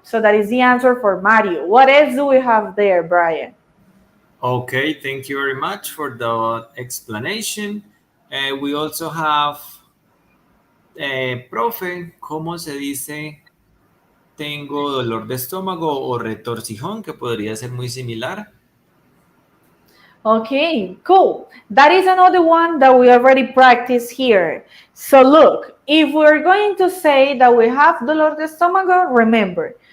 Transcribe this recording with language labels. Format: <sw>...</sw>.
<en>So that is the answer for Mario. What else do we have there, Brian? Okay, thank you very much for the explanation. We also have,</en> <es>profe, ¿cómo se dice tengo dolor de estómago o retorcijón, que podría ser muy similar?</es> <en>Okay, cool. That is another one that we already practiced here. So look, if we're going to say that we have</en> <es>dolor de estómago,</es> <en>remember.</en>